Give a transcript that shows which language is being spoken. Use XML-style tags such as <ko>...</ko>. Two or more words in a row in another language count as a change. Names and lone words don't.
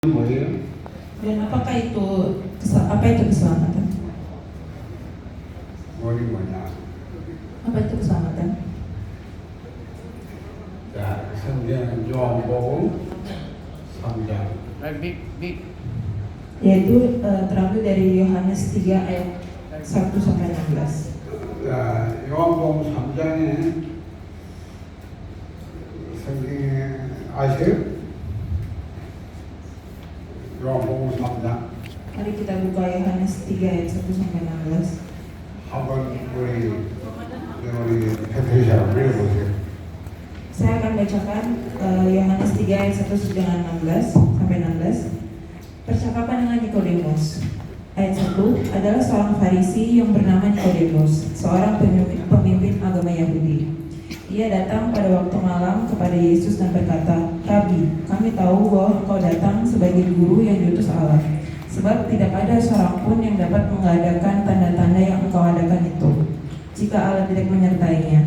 <ko>뭐예요?</ko> <id>Dan apakah itu keselamatan?</id> <ko>머리 뭐냐?</ko> <id>Apa itu keselamatan?</id> <ko>자, 성경 요한복음 3장. Big.</ko> <id>Yaitu terambil dari Yohanes 3 ayat 1 sampai 16.</id> <ko>자, 요한복음 3장에 성경에 아세요? 요한복음 3장.</ko> <id>Mari kita buka Yohanes 3 ayat 1 sampai 16.</id> <ko>한번 우리 페트리샤 읽어보세요.</ko> <id>Saya akan bacakan Yohanes 3 ayat 1 dengan 16 sampai 16. Percakapan dengan Nikodemus. Ayat 1 adalah seorang Farisi yang bernama Nikodemus, seorang pemimpin agama Yahudi. Ia datang pada waktu malam kepada Yesus dan berkata, "Rabi, kami tahu bahwa engkau datang sebagai guru yang diutus Allah, sebab tidak ada seorang pun yang dapat mengadakan tanda-tanda yang engkau adakan itu, jika Allah tidak menyertainya."</id>